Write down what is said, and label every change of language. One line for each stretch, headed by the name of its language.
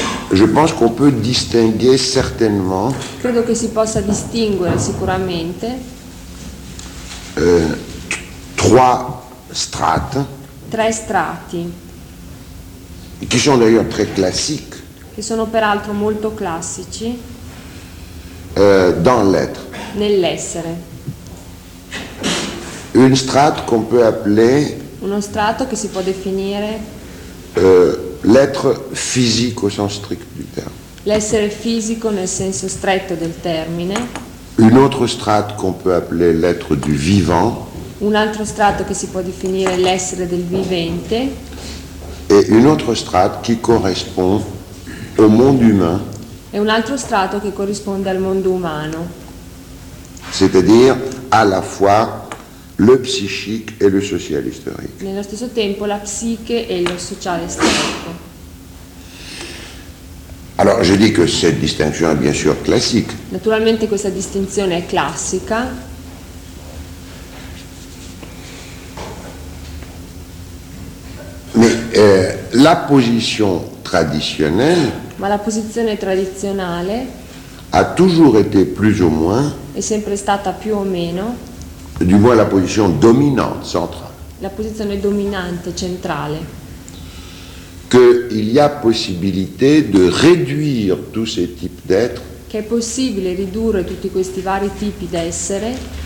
French: je pense qu'on peut distinguer certainement.
Italian: Credo che si possa distinguere sicuramente.
French: Trois strates.
Italian: Tre strati.
French: Qui sont d'ailleurs très classiques.
Italian: Che sono peraltro molto classici.
French: Dans l'être.
Italian: Nell'essere.
French: Une strate qu'on peut appeler.
Italian: Uno strato che si può definire.
French: L'être physique au sens strict du terme.
Italian: L'essere fisico nel senso stretto del termine.
French: Une autre strate qu'on peut appeler l'être du vivant.
Italian: Un altro strato che si può definire l'essere del vivente.
French: Et une autre strate qui correspond au monde humain.
Italian: E un altro strato che corrisponde al mondo umano.
French: C'est-à-dire à la fois. Le psychique et le social historique.
Italian: Nello stesso tempo la psiche e lo sociale storico.
French: Alors, je dis que cette distinction est bien sûr classique.
Italian: Naturalmente questa distinzione è classica.
French: Mais la position traditionnelle.
Italian: Ma la posizione tradizionale.
French: A toujours été plus ou moins.
Italian: È sempre stata più o meno.
French: Du moins la position dominante centrale.
Italian: La posizione dominante centrale.
French: Que il y a possibilité de réduire tous ces types d'être.
Italian: Che è possibile ridurre tutti questi vari tipi d'essere.